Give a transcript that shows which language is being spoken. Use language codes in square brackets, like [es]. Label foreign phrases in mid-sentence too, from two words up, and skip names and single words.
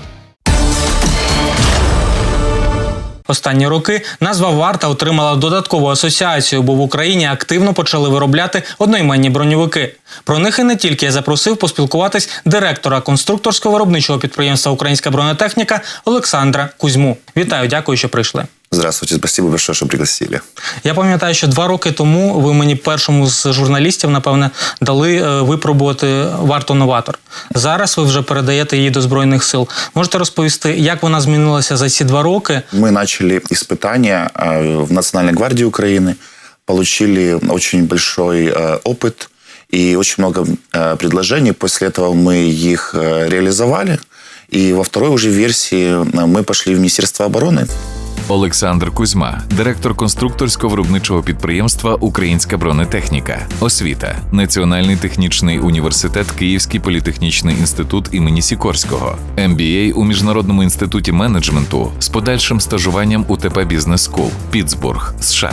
[uk] Останні роки назва «Варта» отримала додаткову асоціацію, бо в Україні активно почали виробляти одноіменні броньовики. Про них і не тільки я запросив поспілкуватись директора конструкторського виробничого підприємства «Українська бронетехніка» Олександра Кузьму. Вітаю, дякую, що прийшли. [ru] Здравствуйте, спасибо большое, что пригласили. [uk] Я пам'ятаю, що 2 роки тому ви мені першому з журналістів, напевне, дали випробувати варту-новатор. Зараз ви вже передаєте її до Збройних сил. Можете розповісти, як вона змінилася за ці 2 роки? [ru] Мы начали испытания в Национальной гвардии Украины, получили очень большой опыт и очень много предложений. После этого мы их реализовали. И во второй уже версии мы пошли в Министерство обороны. [uk] Олександр Кузьма, директор конструкторського виробничого підприємства «Українська бронетехніка». Освіта. Національний технічний університет, Київський політехнічний інститут імені Сікорського. MBA у Міжнародному інституті менеджменту з подальшим стажуванням у ТП Бізнес Скул, Піттсбург, США.